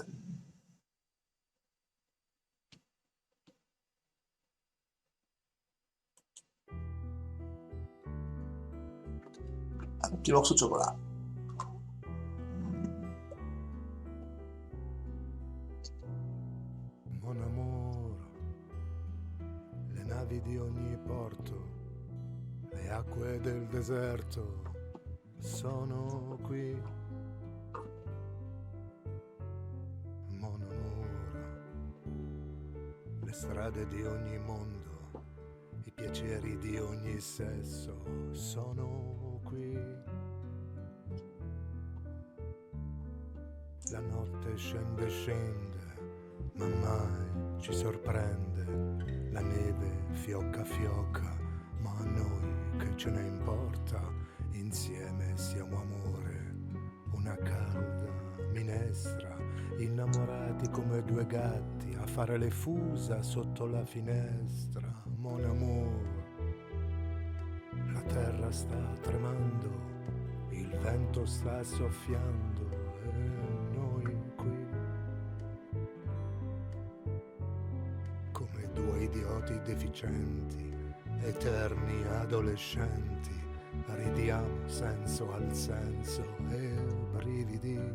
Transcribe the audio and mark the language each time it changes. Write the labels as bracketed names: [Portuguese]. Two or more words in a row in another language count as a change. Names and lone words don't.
[French] Un petit morceau de chocolat. Mon amour, [Italian] le navi di ogni porto, le acque del deserto sono qui. [French] Mon amour, [Italian] le strade di ogni mondo, i piaceri di ogni sesso sono qui. La notte scende, ma mai ci sorprende. La neve fiocca, ma a noi che ce ne importa? Insieme siamo amore, una calda minestra, innamorati come due gatti a fare le fusa sotto la finestra. [French] Mon amour, [Italian] la terra sta tremando, il vento sta soffiando e noi qui come due idioti deficienti, eterni adolescenti, ridiamo senso al senso e brividi.